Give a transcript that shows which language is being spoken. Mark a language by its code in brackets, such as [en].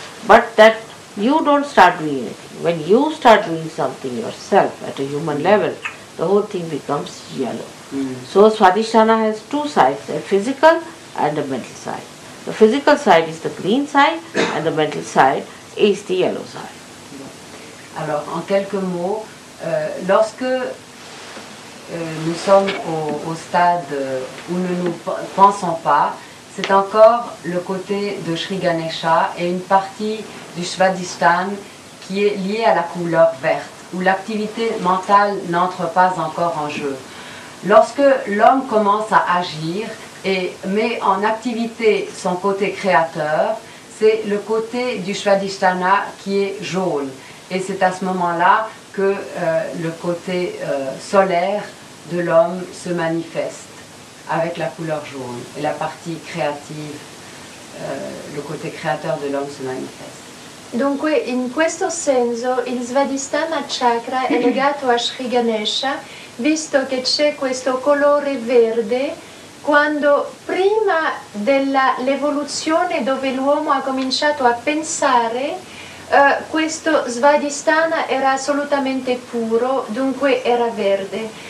[en] But that you don't start doing anything. When you start doing something yourself at a human level, the whole thing becomes yellow. So Swadhisthana has two sides, a physical and a mental side. The physical side is the green side and the mental side is the yellow side. [fr] Alors, en quelques mots, lorsque nous sommes au stade où nous ne pensons pas, c'est encore le côté de Shri Ganesha et une partie du Svadhisthana qui est liée à la couleur verte, où l'activité mentale n'entre pas encore en jeu. Lorsque l'homme commence à agir et met en activité son côté créateur, c'est le côté du Svadhisthana qui est jaune. Et c'est à ce moment-là que le côté solaire de l'homme se manifeste avec la couleur jaune. Et la partie créative, le côté créateur de l'homme se manifeste. [it] Dunque, in questo senso, il Svadhisthana chakra è legato a Shri Ganesha, visto che c'è questo colore verde, quando prima dell'evoluzione dove l'uomo ha cominciato a pensare, questo Svadhisthana era assolutamente puro, dunque era verde.